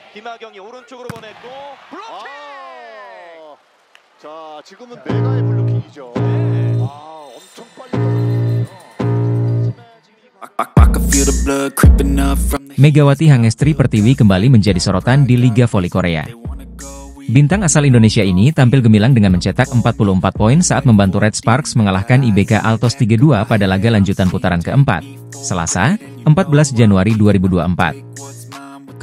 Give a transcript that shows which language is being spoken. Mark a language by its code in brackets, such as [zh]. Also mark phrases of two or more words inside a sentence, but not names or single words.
[ko] 김하경이 오른쪽으로 보냈고 블로킹! 자, 지금은 메가의 블로킹이죠. 엄청 빨리 [id] Megawati Hangestri Pertiwi kembali menjadi sorotan di Liga Voli Korea. Bintang asal Indonesia ini tampil gemilang dengan mencetak 44 poin saat membantu Red Sparks mengalahkan IBK Altos 3-2 pada laga lanjutan putaran keempat, Selasa, 14 Januari 2024.